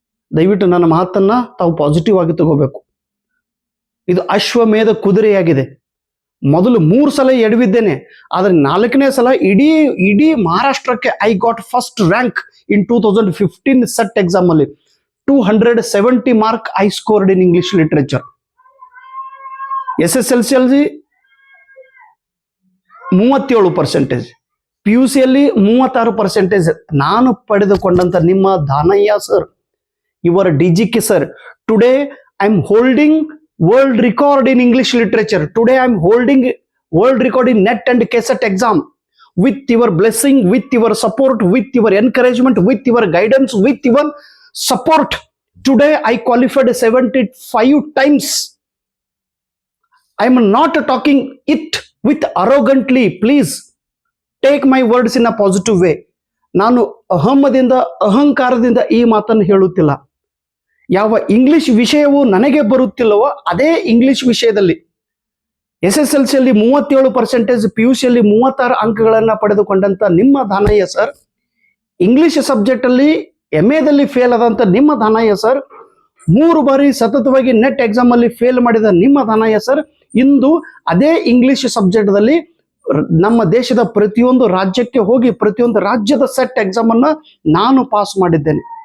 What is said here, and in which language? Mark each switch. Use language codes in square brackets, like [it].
[kn] ದಯವಿಟ್ಟು ನನ್ನ ಮಾತನ್ನ ತಾವು ಪಾಸಿಟಿವ್ ಆಗಿ ತಗೋಬೇಕು. ಇದು ಅಶ್ವಮೇಧ ಕುದುರೆಯಾಗಿದೆ. ಮೊದಲು 3 ಸಲ ಎಡವಿದ್ದೇನೆ, ಆದ್ರೆ 4ನೇ ಸಲ ಇಡೀ ಮಹಾರಾಷ್ಟ್ರಕ್ಕೆ [en] I got first rank in 2015 SET exam [kn] ಅಲ್ಲಿ. [en] 270 mark I scored in English literature. [kn] SSLC ಅಲ್ಲಿ 37%, PUC ಅಲ್ಲಿ 36%. ನಾನು ಪಡೆದುಕೊಂಡಂತ ನಿಮ್ಮ ದಾನಯ್ಯ ಸರ್, ಇವರ DGK sir, [en] Today I am holding world record in English literature. Today I am holding world record in NET and KSET exam. With your blessing, with your support, with your encouragement, with your guidance, with your support, today I qualified 75 times. I am not talking it with arrogantly. Please take my words in a positive way. [kn] ನಾನು ಅಹಂಕಾರದಿಂದ ಈ ಮಾತನ್ನು ಹೇಳುತ್ತಿಲ್ಲ. ಯಾವ English ವಿಷಯವು ನನಗೆ ಬರುತ್ತಿಲ್ಲವೋ ಅದೇ English ವಿಷಯದಲ್ಲಿ SSLC ಅಲ್ಲಿ 37%, PUC ಅಲ್ಲಿ 36 ಅಂಕಗಳನ್ನ ಪಡೆದುಕೊಂಡಂತ ನಿಮ್ಮ ದಾನಯ್ಯ ಸರ್, ಇಂಗ್ಲಿಷ್ ಸಬ್ಜೆಕ್ಟ್ ಅಲ್ಲಿ MAದಲ್ಲಿ ಫೇಲ್ ಆದಂತ ನಿಮ್ಮ ದಾನಯ್ಯ ಸರ್, 3 ಬಾರಿ ಸತತವಾಗಿ ನೆಟ್ ಎಕ್ಸಾಮ್ ಅಲ್ಲಿ ಫೇಲ್ ಮಾಡಿದ ನಿಮ್ಮ ದಾನಯ್ಯ ಸರ್, ಇಂದು ಅದೇ ಇಂಗ್ಲಿಷ್ ಸಬ್ಜೆಕ್ಟ್ದಲ್ಲಿ ನಮ್ಮ ದೇಶದ ಪ್ರತಿಯೊಂದು ರಾಜ್ಯಕ್ಕೆ ಹೋಗಿ ಪ್ರತಿಯೊಂದು ರಾಜ್ಯದ ಸೆಟ್ ಎಕ್ಸಾಮ್ ಅನ್ನ ನಾನು ಪಾಸ್ ಮಾಡಿದ್ದೇನೆ.